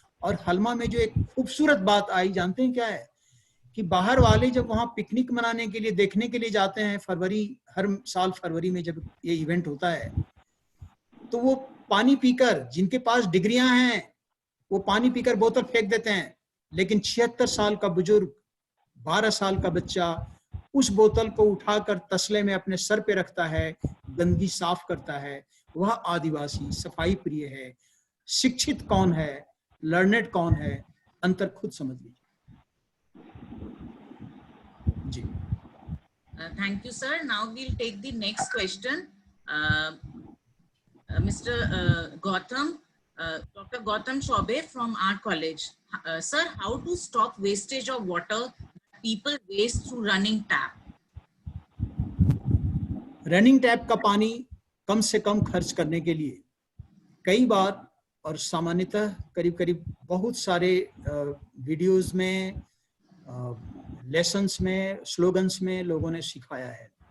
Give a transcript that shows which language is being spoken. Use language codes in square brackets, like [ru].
[hi] और हलमा में जो एक खूबसूरत बात आई, जानते हैं क्या है? कि बाहर वाले जब वहां पिकनिक मनाने के लिए, देखने के लिए जाते हैं, हर साल फरवरी में जब ये इवेंट होता है, तो वो पानी पीकर, जिनके पास डिग्रियां हैं वो पानी पीकर बोतल फेंक देते हैं, लेकिन 76 साल का बुजुर्ग, 12 साल का बच्चा उस बोतल को उठाकर तसले में अपने सर पे रखता है, गंदगी साफ करता है। वह आदिवासी सफाई प्रिय है। शिक्षित कौन है, लर्नेड कौन है, अंतर खुद समझ लीजिए। जी। [en] Thank you, sir. Now we'll take the next question. Mr. Gautam, Dr. Gautam Chaube from our college. Sir, how to stop wastage of water people waste through running tap? [hi] Running tap का पानी कम से कम खर्च करने के लिए कई बार और सामान्यतः करीब बहुत सारे वीडियोस में, लेसन्स में, स्लोगन्स में लोगों ने सिखाया है।